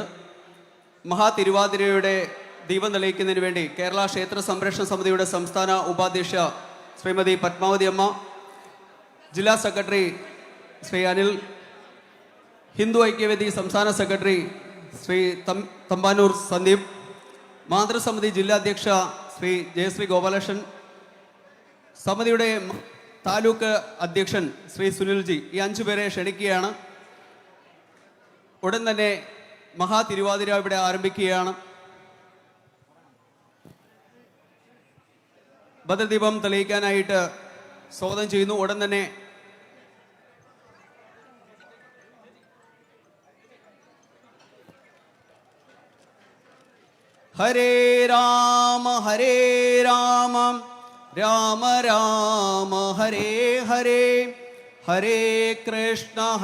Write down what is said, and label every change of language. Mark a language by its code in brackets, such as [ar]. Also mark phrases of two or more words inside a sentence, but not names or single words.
[ml] മഹാ തിരുവാതിരയുടെ ദീപം തെളിയിക്കുന്നതിന് വേണ്ടി കേരള ക്ഷേത്ര സംരക്ഷണ സമിതിയുടെ സംസ്ഥാന ഉപാധ്യക്ഷ ശ്രീമതി പത്മാവതി അമ്മ, ജില്ലാ സെക്രട്ടറി ശ്രീ അനിൽ, ഹിന്ദു ഐക്യവേദി സംസ്ഥാന സെക്രട്ടറി ശ്രീ തമ്പാനൂർ സന്ദീപ്, മാതൃസമിതി ജില്ലാ അധ്യക്ഷ ശ്രീ ജയശ്രീ ഗോപാലകൃഷ്ണൻ, സമിതിയുടെ താലൂക്ക് അധ്യക്ഷൻ ശ്രീ സുനിൽജി, ഈ 5 പേരെ ക്ഷണിക്കുകയാണ്. ഉടൻ തന്നെ മഹാ തിരുവാതിര ഇവിടെ ആരംഭിക്കുകയാണ്. ഭദ്രദീപം തെളിയിക്കാനായിട്ട് സ്വാഗതം ചെയ്യുന്നു. ഉടൻ തന്നെ ഹരേ രാമ രാമ രാമ ഹരേ ഹരേ, ഹരേ കൃഷ്ണ